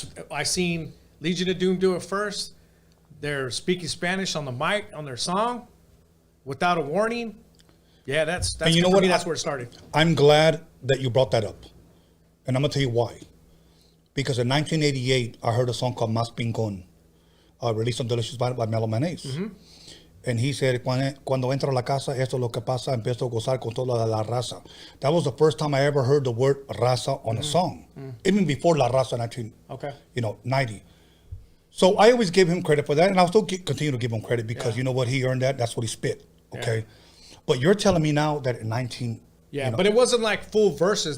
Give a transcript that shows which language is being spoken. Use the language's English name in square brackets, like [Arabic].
[English] I seen Legion of Doom do it first. They're speaking Spanish on the mic on their song without a warning. Yeah, that's And you know for what? me, that's where it started. I'm glad that you brought that up. And I'm going to tell you why. Because in 1988, I heard a song called Mas Pincon, released on Delicious by Mellow Mayonnaise. Mm-hmm. [Spanish] And he said, Cuando entro a la casa, esto es lo que pasa, empiezo a gozar con toda la raza. [English] That was the first time I ever heard the word raza on a song. Even before La Raza in 90. So I always give him credit for that, and I'll still continue to give him credit because you know what? He earned that. That's what he spit. Okay? Yeah. But you're telling me now that in 19... Yeah, you know, but it wasn't like full verses.